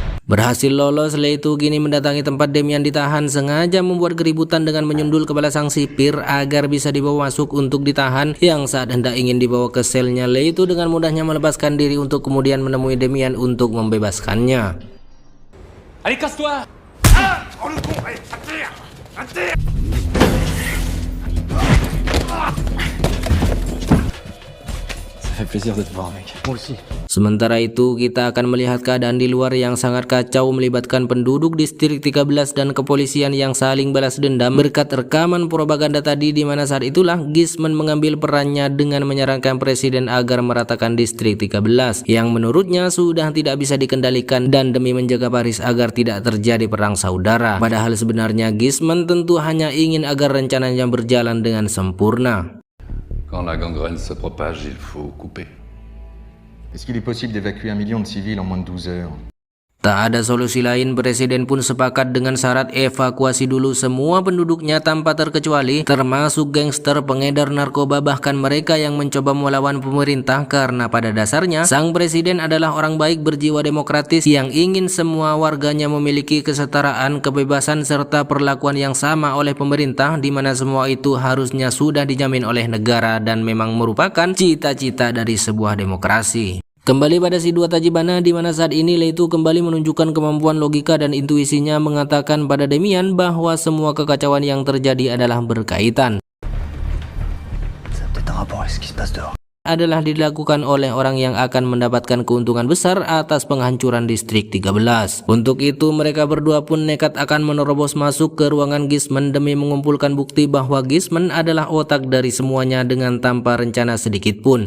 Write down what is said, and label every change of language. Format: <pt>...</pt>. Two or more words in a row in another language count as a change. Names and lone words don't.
<id>Berhasil lolos, Leto kini mendatangi tempat Demian ditahan, sengaja membuat keributan dengan menyundul kepala sang sipir agar bisa dibawa masuk untuk ditahan. Yang saat hendak ingin dibawa ke selnya, Leto dengan mudahnya melepaskan diri untuk kemudian menemui Demian untuk membebaskannya.</id> <fr>Allez, casse-toi! Ah! Oh le con! Allez, à terre! À terre! Ça fait plaisir de te voir, mec. Moi aussi.</fr> <id>Sementara itu, kita akan melihat keadaan di luar yang sangat kacau melibatkan penduduk distrik 13 dan kepolisian yang saling balas dendam berkat rekaman propaganda tadi, di mana saat itulah Gisman mengambil perannya dengan menyarankan presiden agar meratakan distrik 13 yang menurutnya sudah tidak bisa dikendalikan dan demi menjaga Paris agar tidak terjadi perang saudara. Padahal sebenarnya Gisman tentu hanya ingin agar rencananya berjalan dengan sempurna.</id> <fr>Quand la gangrène se propage, il faut couper. Est-ce qu'il est possible d'évacuer 1 million de civils en moins de 12 heures?</fr> <id>Tak ada solusi lain, presiden pun sepakat dengan syarat evakuasi dulu semua penduduknya tanpa terkecuali, termasuk gangster, pengedar narkoba, bahkan mereka yang mencoba melawan pemerintah, karena pada dasarnya sang presiden adalah orang baik berjiwa demokratis yang ingin semua warganya memiliki kesetaraan, kebebasan, serta perlakuan yang sama oleh pemerintah, di mana semua itu harusnya sudah dijamin oleh negara dan memang merupakan cita-cita dari sebuah demokrasi. Kembali pada si dua Tajibana, di mana saat ini Leto kembali menunjukkan kemampuan logika dan intuisinya mengatakan pada Demian bahwa semua kekacauan yang terjadi adalah berkaitan.</id> <fr>Ça a peut-être un rapport avec ce qui se passe dehors.</fr> <id>Adalah dilakukan oleh orang yang akan mendapatkan keuntungan besar atas penghancuran distrik 13. Untuk itu mereka berdua pun nekat akan menerobos masuk ke ruangan Gisman demi mengumpulkan bukti bahwa Gisman adalah otak dari semuanya dengan tanpa rencana sedikit pun.</id>